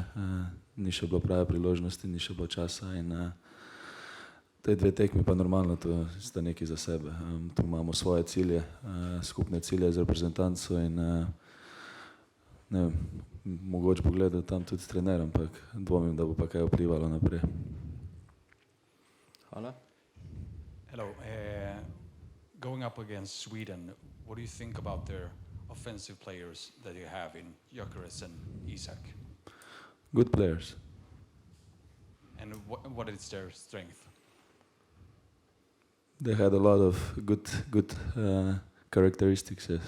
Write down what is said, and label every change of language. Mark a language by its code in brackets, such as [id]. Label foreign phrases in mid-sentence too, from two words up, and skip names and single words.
[sl] Ni še bilo prave priložnosti, ni še bilo časa in te 2 tekmi pa normalno, to sta nekaj za sebe. Tu imamo svoje cilje, skupne cilje z reprezentanco in mogoče bo gledal tam tudi s trenerjem, ampak dvomim, da bo pa kaj vplivalo naprej. Hvala. [en] Hello. Going up against Sweden, what do you think about their offensive players that you have in Gyökeres and Isak? Good players. And what is their strength? They had a lot of good characteristics, yes.